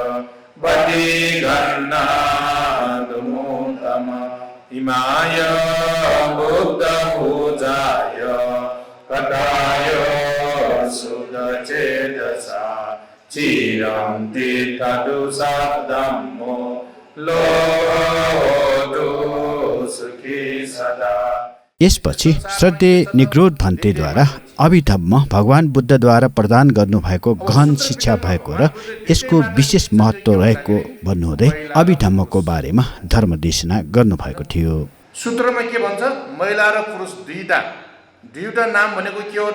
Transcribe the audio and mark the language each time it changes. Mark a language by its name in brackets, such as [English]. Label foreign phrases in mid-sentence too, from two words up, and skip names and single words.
[Pali] बलिगन्नादुमुत्तमम् इमाय बुद्धपूजाय कटाय सुदचेतसा चिरं तीर्थदुःखदम्मो लोभोऽतु सुखी सदा। [Nepali] यसपछि श्रद्धेय निग्रोध भन्तेद्वारा अभिधम्म भगवान बुद्धद्वारा प्रदान गर्नुभएको गहन शिक्षा भएको र यसको विशेष महत्त्व रहेको भन्नुहुँदै अभिधम्मको बारेमा धर्मदेशना गर्नुभएको थियो। सूत्रमा के भन्छ? महिला र पुरुष दुईटा नाम भनेको के हो त?